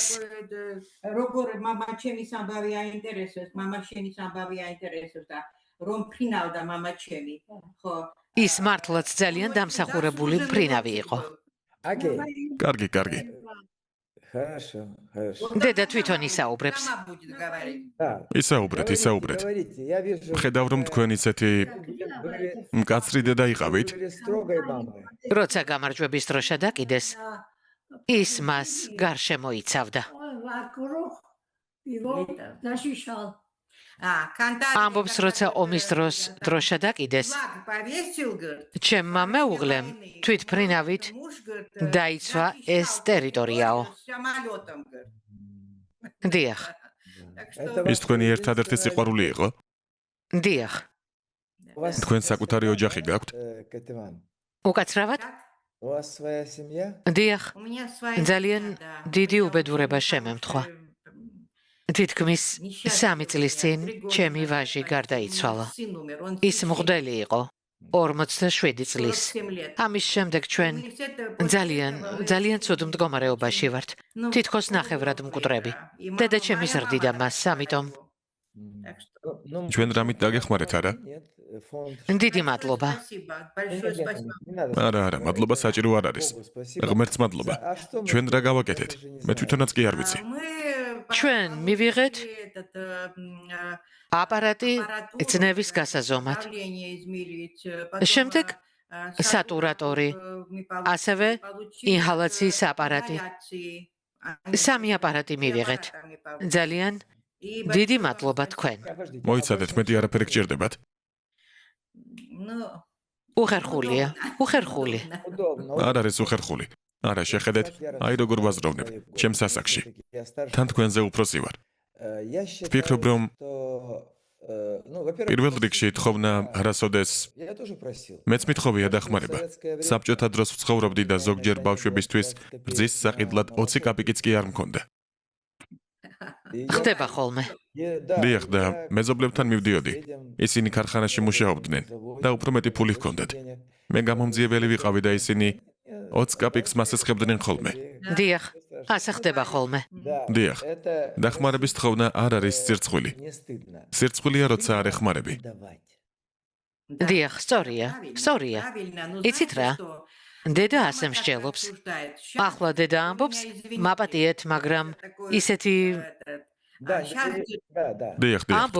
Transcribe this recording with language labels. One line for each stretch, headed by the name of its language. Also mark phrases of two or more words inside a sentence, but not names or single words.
Georgian: როგორ მამა ჩემის ამბავი აინტერესებს, მამა შენის ამბავი აინტერესებს და რომ ფრინავდა მამა ჩემი, ხო? ის მართლაც ძალიან დამსახურებული მფრინავი იყო.
Russian: Окей.
Georgian: კარგი, კარგი.
Russian: Хорошо, хорошо.
Georgian: დედა თვითონ ისაუბრებს.
Russian: Мама будет говорить. Да.
Georgian: ისაუბრეთ, ისაუბრეთ.
Russian: Говорите, я вижу.
Georgian: ხედავ რომ თქვენ ისეთი
Russian: Были
Georgian: მკაცრი დედა იყავით.
Russian: строгой мамой.
Georgian: როცა გამარჯვების დროშა დაკიდეს, ის მას გარშემო იცავდა. ამბობს, როცა ომის დროს დროშა დაკიდეს, ჩემმა მეუღლემ თვითფრინავით დაიცვა ეს ტერიტორიაო. დიახ,
Russian: Это
Georgian: ის თქვენი ერთადერთი სიყვარული იყო? დიახ.
Russian: у вас
Georgian: თქვენ საკუთარი ოჯახი გაქვთ?
Russian: Кативан,
Georgian: უკაცრავად?
Russian: у вас своя семья?
Georgian: დიახ, ძალიან დიდი უბედურება შემემთხვა. თითქმის 3 წლის წინ ჩემი ვაჟი გარდაიცვალა. ის მღვდელი იყო, 47 წლის. ამის შემდეგ ჩვენ ძალიან ცუდ მდგომარეობაში ვართ. თითქოს ნახევრად მკვდრები. დედა ჩემი ზრდიდა მას, ამიტომ
Russian: Ну,
Georgian: ჩვენ რამით დაგეხმარეთ, არა?
Russian: Нет, фонд.
Georgian: დიდი მადლობა.
Russian: Не надо.
Georgian: არა, მადლობა საჭირო არ არის.
Russian: Богу спасибо.
Georgian: ღმერთს მადლობა.
Russian: А что мы
Georgian: ჩვენ რა
Russian: делаем?
Georgian: გავაკეთეთ?
Russian: Даже не
Georgian: მე
Russian: знаю.
Georgian: თვითონაც კი არ ვიცი. ჩვენ მივიღეთ აპარატი ძნევის გასაზომად. შემდეგ სატურატორი, ასევე ინჰალაციის აპარატი. 3 აპარატი მივიღეთ. ძალიან დიდი მადლობა თქვენ. მოიცადეთ, მეტი არაფერი გჭირდებათ. უხერხულია, უხერხული.
Russian: Удобно.
Georgian: არ არის უხერხული. არა, შეხედეთ, აი როგორ ვაზროვნებ, ჩემს ასაკში.
Russian: Я старше.
Georgian: თან თქვენზე უფროსი ვარ.
Russian: Я считаю,
Georgian: Вფიქრობ, რომ
Russian: что, ну, во-первых,
Georgian: პირველ რიგში თხოვნა არასოდეს
Russian: я тоже просил.
Georgian: მეც მithოვია დახმარება. საბჭოთა დროს ვცხოვრობდი და ზოგჯერ ბავშვებისთვის რძის საყიდლად 20 კაპიკიც კი არ მქონდა. ხდება ხოლმე. დიახ და მეზობლებთან მივდიოდი. ისინი ქარხანაში მუშაობდნენ და უფრო მეტი ფული ჰქონდათ. მე გამომძიებელი ვიყავი და ისინი 20 კაპიკს მასესხებდნენ ხოლმე. დიახ, ასე ხდება ხოლმე. დიახ, დახმარების თხოვნა არ არის სირცხვილი.
Russian: Не стыдно.
Georgian: სირცხვილია, როცა არ ეხმარები.
Russian: Давать.
Georgian: დიახ, სწორია. იცით რა? დედა ასე მსჯელობს. ახლა დედა ამბობს, მაპატიეთ, მაგრამ ისეთი Да, да. დიახ, ამბობს,